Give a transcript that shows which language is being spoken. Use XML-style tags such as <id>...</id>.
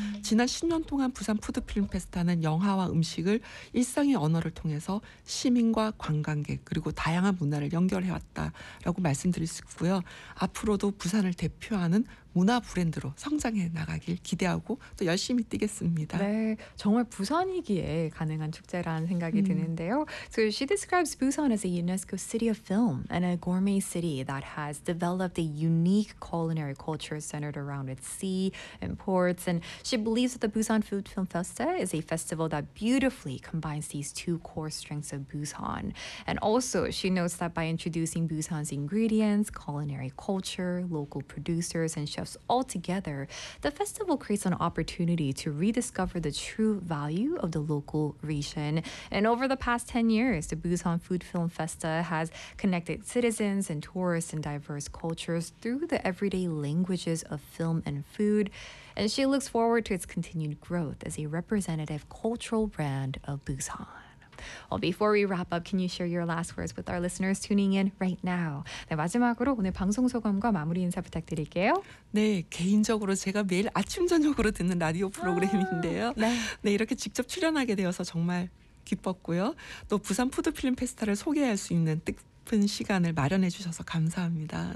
<ko>지난 10년 동안 부산 푸드필름 페스타는 영화와 음식을 일상의 언어를 통해서 시민과 관광객 그리고 다양한 문화를 연결해왔다라고 말씀드릴 수 있고요. 앞으로도 부산을 대표하는 문화 브랜드로 성장해 나가길 기대하고 또 열심히 뛰겠습니다. 네, 정말 부산이기에 가능한 축제라는 생각이 드는데요.</ko> <en>So she describes Busan as a UNESCO City of Film and a gourmet city that has developed a unique culinary culture centered around its sea and ports. And she believes that the Busan Food Film Festa is a festival that beautifully combines these two core strengths of Busan. And also, she notes that by introducing Busan's ingredients, culinary culture, local producers, and chefs all together, the festival creates an opportunity to rediscover the true value of the local region. And over the past 10 years, the Busan Food Film Festa has connected citizens and tourists in diverse cultures through the everyday languages of film and food. And she looks forward to its continued growth as a representative cultural brand of Busan. Well, before we wrap up, can you share your last words with our listeners tuning in right now?</en> <ko>네, 마지막으로 오늘 방송 소감과 마무리 인사 부탁드릴게요. 네, 개인적으로 제가 매일 아침 저녁으로 듣는 라디오 프로그램인데요. 네, 이렇게 직접 출연하게 되어서 정말 기뻤고요. 또 부산 푸드필름 페스타를 소개할 수 있는 뜻깊은 시간을 마련해 주셔서 감사합니다.</ko>